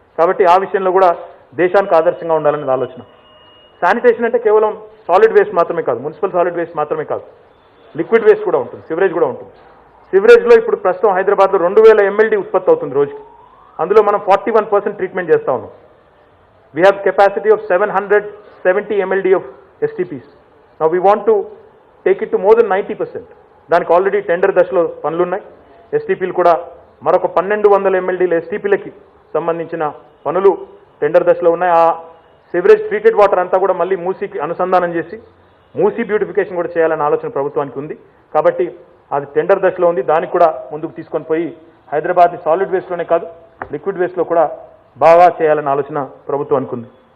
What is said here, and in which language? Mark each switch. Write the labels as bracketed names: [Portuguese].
[Telugu] కాబట్టి ఆ విషయంలో కూడా దేశానికి ఆదర్శంగా ఉండాలనేది ఆలోచన. శానిటేషన్ అంటే కేవలం సాలిడ్ వేస్ట్ మాత్రమే కాదు, మున్సిపల్ సాలిడ్ వేస్ట్ మాత్రమే కాదు, లిక్విడ్ వేస్ట్ కూడా ఉంటుంది, సివరేజ్ కూడా ఉంటుంది. సివరేజ్లో ఇప్పుడు ప్రస్తుతం హైదరాబాద్లో 2000 MLD ఉత్పత్తి అవుతుంది రోజుకి. అందులో మనం 41% ట్రీట్మెంట్ చేస్తూ ఉన్నాం. [English] We have capacity of 770 MLD of STPs. Now we want to take it to more than 90%. [Telugu] దానికి ఆల్రెడీ టెండర్ దశలో పనులున్నాయి. ఎస్టీపీలు కూడా మరొక 1200 MLDల ఎస్టీపీలకి సంబంధించిన పనులు టెండర్ దశలో ఉన్నాయి. ఆ సివరేజ్ ట్రీటెడ్ వాటర్ అంతా కూడా మళ్ళీ మూసీకి అనుసంధానం చేసి మూసీ బ్యూటిఫికేషన్ కూడా చేయాలనే ఆలోచన ప్రభుత్వానికి ఉంది. కాబట్టి అది టెండర్ దశలో ఉంది. దానికి కూడా ముందుకు తీసుకొని పోయి హైదరాబాద్ని సాలిడ్ వేస్ట్లోనే కాదు లిక్విడ్ వేస్ట్లో కూడా బాగా చేయాలనే ఆలోచన ప్రభుత్వానికి ఉంది.